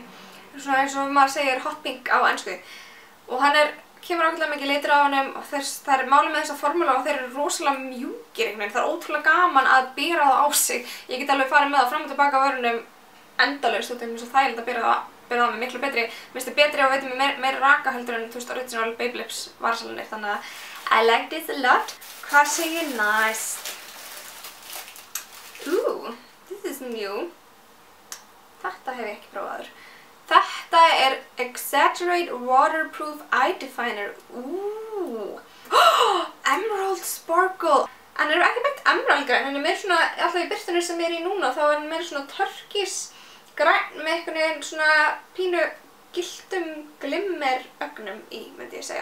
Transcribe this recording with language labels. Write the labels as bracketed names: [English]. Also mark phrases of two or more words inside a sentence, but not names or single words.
[Icelandic] Svona eins og maður segir [English] hot pink [Icelandic] á ensku. Og hann kemur ákveðlega mikið litur á honum og það er málið með þessa formúlu og þeir eru rosalega mjúkir einhvern veginn. Það er ótrúlega gaman að bera það á sig. Ég get alveg farið með það fram og tilbaka á vörunum endalaust út af því að það er þægilegt að bera það með miklu betri. Mér finnst það betri og veitum með meiri raka heldur en original Babyliss varasalunir. Þannig að [English] I like this a lot. [Icelandic] Hvað segir næst? [English] Ooh, this is new. [Icelandic] Þetta hef ég ekki prófaður. Þetta er Exaggerate Waterproof Eye Definer. Ooh. Emerald Sparkle. Hann er ekki beint emerald græn, hann er meira svona, alltaf í birtunni sem ég er í núna, þá er hann meira svona turkis græn með einhvern veginn svona pínu gylltum glimmer ögnum í, myndi ég segja.